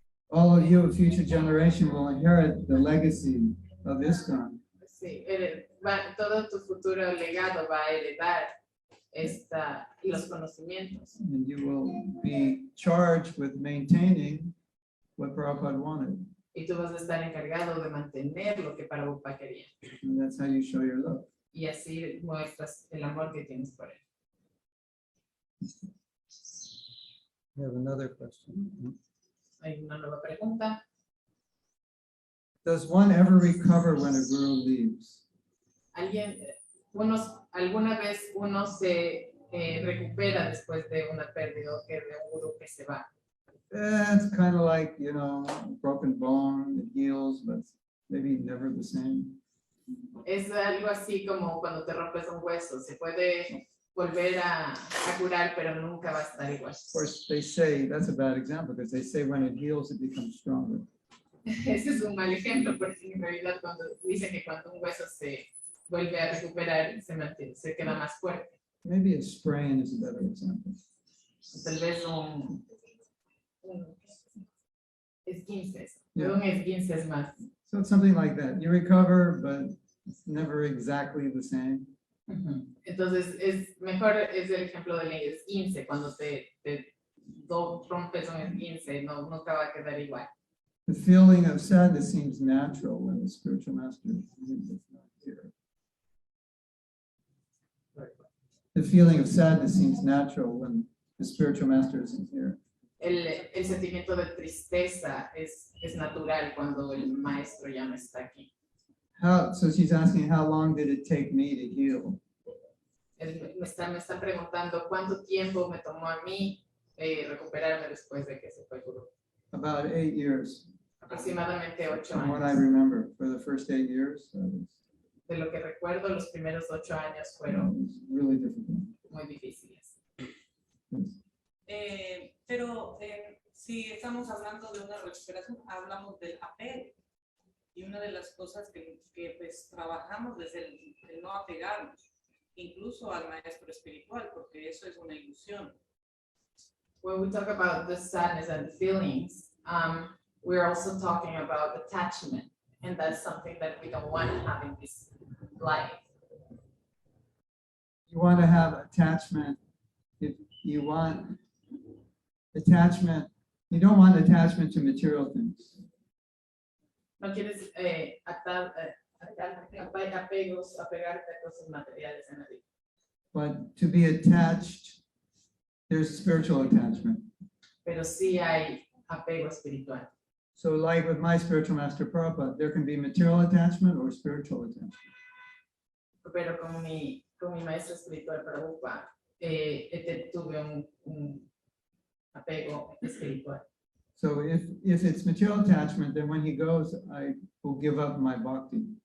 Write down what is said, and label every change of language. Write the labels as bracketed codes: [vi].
[en] All of you, future generation, will inherit the legacy of ISKCON. [es] sí, todo tu futuro legado va a heredar los conocimientos. [en] And you will be charged with maintaining what Prabhupada wanted. [es] Y tú vas a estar encargado de mantener lo que Prabhupada quería. [en] And that's how you show your love. [es] Y así muestras el amor que tienes por él. [en] We have another question. [es] Hay una nueva pregunta. [en] Does one ever recover when a guru leaves? [es] ¿Alguna vez uno se recupera después de una pérdida o que de un gurú que se va? [en] It's kind of like, broken bone, it heals, but maybe never the same. [es] Es algo así como cuando te rompes un hueso, se puede volver a curar, pero nunca va a estar igual. [en] Of course, they say, that's a bad example, because they say when it heals, it becomes stronger. [es] Ese es un mal ejemplo, porque en realidad cuando dicen que cuando un hueso se vuelve a recuperar, se queda más fuerte. [en] Maybe a sprain is a better example. [es] Tal vez un esguince. [en] Yeah. [es] Un esguince es más. [en] So it's something like that. You recover, but it's never exactly the same. [es] Entonces es el ejemplo del esguince, cuando te rompes un esguince, nunca va a quedar igual. [en] The feeling of sadness seems natural when the spiritual master is not here. The feeling of sadness seems natural when the spiritual master isn't here. [es] El sentimiento de tristeza es natural cuando el maestro ya no está aquí. [en] So she's asking, how long did it take me to heal? [es] Me está preguntando cuánto tiempo me tomó a mí recuperarme después de que se fue el gurú. [en] About 8 years. [es] Aproximadamente 8 [en] From what I [es] años. [en] remember, for the first 8 years, [es] De lo que recuerdo, los primeros 8 años [en] it [es] fueron [en] was really difficult. [es] muy difíciles. [en] Yes. [es] Pero si estamos hablando de una recuperación, hablamos del apego. Y una de las cosas que pues, trabajamos es el no apegarnos, incluso al maestro espiritual, porque eso es una ilusión. [en] When we talk about the sadness and the feelings, we're also talking about attachment, and that's something that we don't want to have in this life. You want to have attachment. If you want attachment, you don't want attachment to material things. [es] No quieres apegarte a cosas materiales en la vida. [en] But to be attached, there's spiritual attachment. [es] Pero sí hay apego espiritual. [en] So like with my spiritual master Prabhupada, there can be material attachment or spiritual attachment. [es] Pero con mi maestro espiritual Prabhupada, tuve un apego espiritual. [en] So if it's material attachment, then when he goes, I will give up my bhakti.